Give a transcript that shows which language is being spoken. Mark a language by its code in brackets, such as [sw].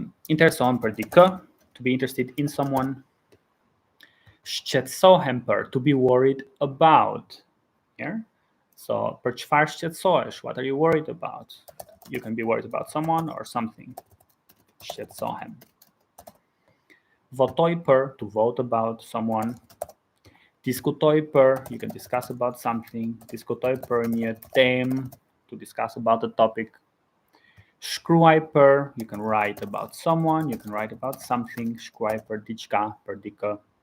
[sq] Interesohem për dikë, [en] to be interested in someone. [sq] Shqetësohem për, [en] to be worried about. Yeah? [sq] So, për çfarë shqetësohesh? [en] What are you worried about? You can be worried about someone or something. [sq] Shqetësohem. Votoj për, [en] to vote about someone. [sq] Diskutoj për, [en] you can discuss about something. [sq] Diskutoj për një temë, [en] to discuss about a topic. [sq] Shkruaj për, [en] you can write about someone, you can write about something. [sq] Shkruaj për diçka, për dikë.